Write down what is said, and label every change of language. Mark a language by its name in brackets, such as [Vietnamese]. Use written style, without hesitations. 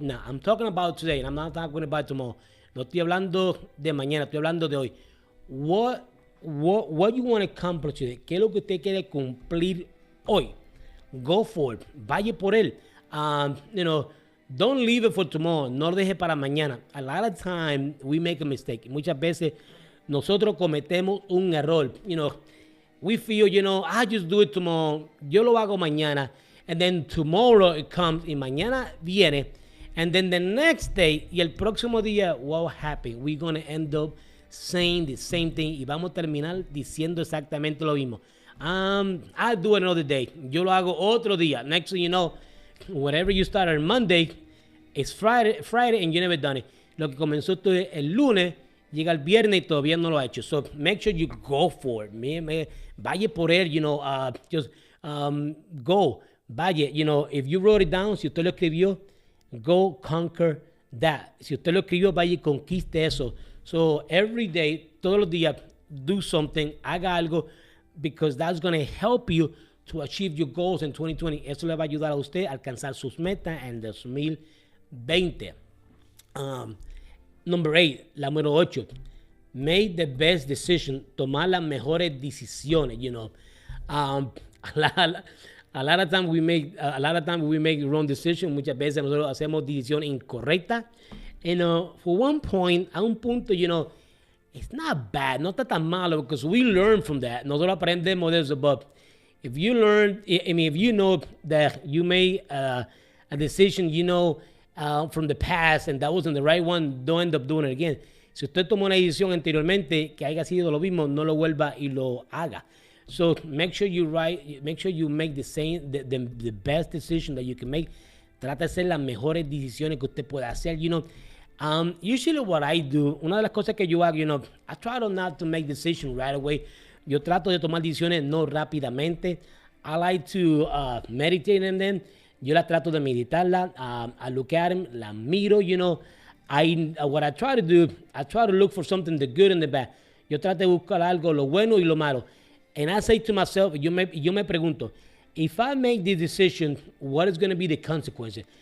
[English] Now, I'm talking about today, and I'm not talking about tomorrow. [Spanish] No estoy hablando de mañana, estoy hablando de hoy. [English] What you want to accomplish today? [Spanish] ¿Qué es lo que usted quiere cumplir hoy? [English] Go for it. [Spanish] Vaya por él. [English] Don't leave it for tomorrow. [Spanish] No lo deje para mañana. [English] A lot of time we make a mistake. [Spanish] Muchas veces nosotros cometemos un error. [English] We feel, I just do it tomorrow. [Spanish] Yo lo hago mañana. [English] And then tomorrow it comes. [Spanish] Y mañana viene. [English] And then the next day, [Spanish] y el próximo día, [English] what happened? We're going to end up saying the same thing. [Spanish] Y vamos a terminar diciendo exactamente lo mismo. [English] I'll do it another day. [Spanish] Yo lo hago otro día. [English] Next thing you know, whatever you start on Monday, it's Friday and you never done it. [Spanish] Lo que comenzó el lunes, llega el viernes y todavía no lo ha hecho. [English] So make sure you go for it. [Spanish] Vaya por él, [English] just go. [Spanish] Vaya, [English] if you wrote it down, [Spanish] si usted lo escribió, [English] go conquer that. [Spanish] Si usted lo escribió, vaya y conquiste eso. [English] So every day, [Spanish] todos los días, [English] do something, [Spanish] haga algo, [English] because that's going to help you to achieve your goals in 2020. [Spanish] Eso le va a ayudar a usted a alcanzar sus metas en 2020. [English] Um, Number 8, [Spanish] la número 8. [English] Make the best decision. [Spanish] Tomar las mejores decisiones, [English] Um, a lot, a lot of times we make wrong decisions. [Spanish] Muchas veces nosotros hacemos decisiones incorrectas. [English] For one point, [Spanish] a un punto, [English] it's not bad, [Spanish] no está tan malo, [English] because we learn from that. [Spanish] Nosotros aprendemos de eso, [English] but if you learn, if you know that you made a decision, from the past and that wasn't the right one, don't end up doing it again. [Spanish] Si usted tomó una decisión anteriormente que haya sido lo mismo, no lo vuelva y lo haga. [English] So make sure you make the best decision that you can make. [Spanish] Trata de hacer las mejores decisiones que usted pueda hacer. [English] Usually what I do, [Spanish] una de las cosas que yo hago, [English] I try to not to make decisions right away. [Spanish] Yo trato de tomar decisiones no rápidamente. [English] I like to meditate on them. [Spanish] Yo la trato de meditarla. [English] I look at them, [Spanish] la miro, [English] what I try to do, I try to look for something, the good and the bad. [Spanish] Yo trato de buscar algo, lo bueno y lo malo. [English] And I say to myself, [Spanish] yo me pregunto, [English] if I make this decision, what is going to be the consequences?